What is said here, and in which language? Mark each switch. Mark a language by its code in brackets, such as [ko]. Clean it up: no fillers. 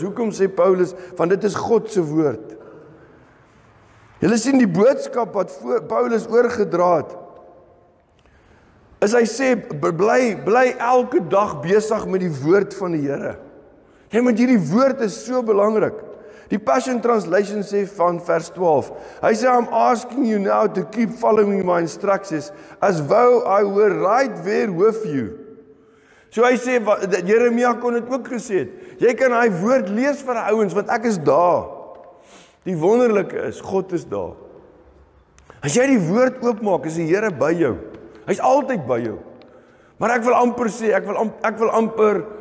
[af] Hoekom sê Paulus, want dit is God se woord. Julle sien die boodskap wat Paulus oorgedra het. Is hy sê, bly elke dag besig met die woord van die Here. Jy moet hierdie woord is so belangrik. Die Passion Translation sê van vers 12. Hy sê, [en] I'm asking you now to keep following my instructions as though I were right there with you. [af] So hy sê, Jeremia kon dit ook gesê het, jy kan hy woord lees vir die ouens, want ek is daar. Die wonderlike is, God is daar. As jy die woord oopmaak, is die Here by jou. Hy's altyd by jou. Maar ek wil amper sê, ek wil amper